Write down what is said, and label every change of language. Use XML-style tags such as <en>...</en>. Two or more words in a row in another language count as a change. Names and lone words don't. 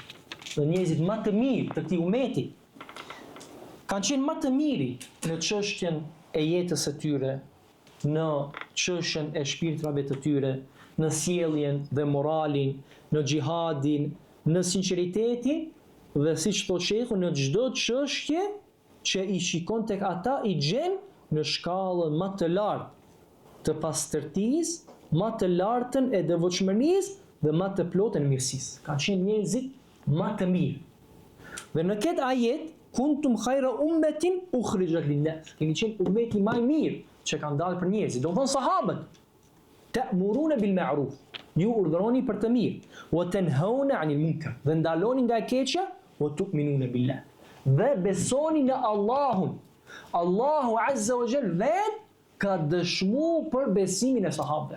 <sq>Dhe njerëzit më të mirë të këtij umeti kanë qenë më të miri në çështjen e jetës së tyre, në çështjen e shpirtrave të tyre, në sjelljen dhe moralin, në xhihadin, në sinqeritetin dhe siç thotë shehu në çdo çështje që i shikon tek ata i gjen në shkallën më të lartë të pastërtisë, më të lartën e devotshmërisë dhe më të plotën e mirësisë. Kanë qenë njerëzit më të mirë. Dhe në këtë ajet,</sq> <ar>كنتم خير أمة أخرجت للناس.</ar> <sq>Keni qenë ummeti më i mirë që kanë dalë për njerëzit. Do të thonë sahabët,</sq> <ar>تأمرون بالمعروف.</ar> <sq>Ju urdhëroni për të mirë,</sq> <ar>وتنهون عن المنكر.</ar> <sq>Dhe ndaloni nga e keqja,</sq> <ar>وتؤمنون بالله.</ar> <sq>Dhe besoni në Allahun. Allahu</sq> <ar>عز وجل</ar> <sq>vet ka dëshmuar për besimin e sahabëve.</sq>